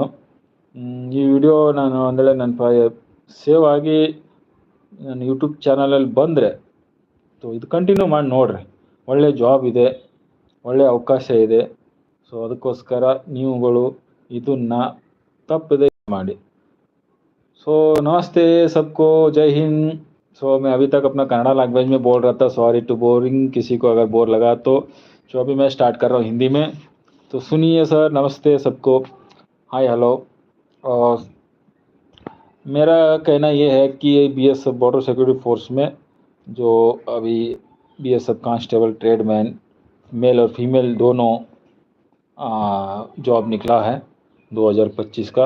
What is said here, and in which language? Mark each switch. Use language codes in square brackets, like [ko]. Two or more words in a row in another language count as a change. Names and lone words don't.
[kn] ಈ ವಿಡಿಯೋ ನಾನು ಅಂದರೆ ನನ್ನ ಸೇವ್ ಆಗಿ ನನ್ನ ಯೂಟ್ಯೂಬ್ ಚಾನಲಲ್ಲಿ ಬಂದರೆ ಸೊ ಇದು ಕಂಟಿನ್ಯೂ ಮಾಡಿ ನೋಡಿರಿ. ಒಳ್ಳೆ ಜಾಬ್ ಇದೆ, ಒಳ್ಳೆಯ ಅವಕಾಶ ಇದೆ. ಸೊ ಅದಕ್ಕೋಸ್ಕರ ನೀವುಗಳು ಇದನ್ನು ತಪ್ಪದೆ ಮಾಡಿ. [hi] सो नमस्ते सबको, जय हिंद। सो मैं अभी तक अपना कन्नड़ा लैंग्वेज में बोल रहा था, [en] sorry to boring, [hi] किसी को अगर बोर लगा तो अभी मैं स्टार्ट कर रहा हूँ हिंदी में। तो सुनिए सर, नमस्ते सबको, हाय हेलो। और मेरा कहना ये है कि BSF [en] border security force [hi] में जो अभी BSF [en] constable tradesman male [hi] और फीमेल दोनों जॉब निकला है 2025 का।